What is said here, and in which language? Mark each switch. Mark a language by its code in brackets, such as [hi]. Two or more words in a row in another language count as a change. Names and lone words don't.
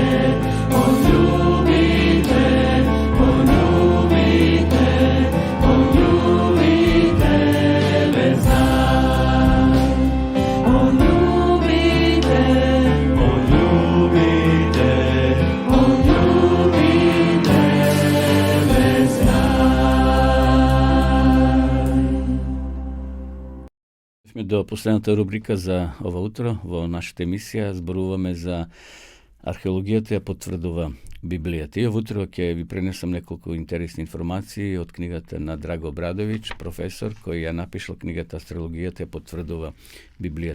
[hr] On ljubi te, on ljubi te, on ljubi tebe, znaj. On ljubi te, on ljubi te, on ljubi tebe, znaj. [mk] Сме до последната рубрика за ова утро. Во нашата емисија зборуваме за археологијата ја потврдува Библијата. И ова утро ќе ви пренесам неколку интересни информации од книгата на Драго Обрадовиќ, професор, кој ја напишал книгата Астрологијата ја потврдува Библијата.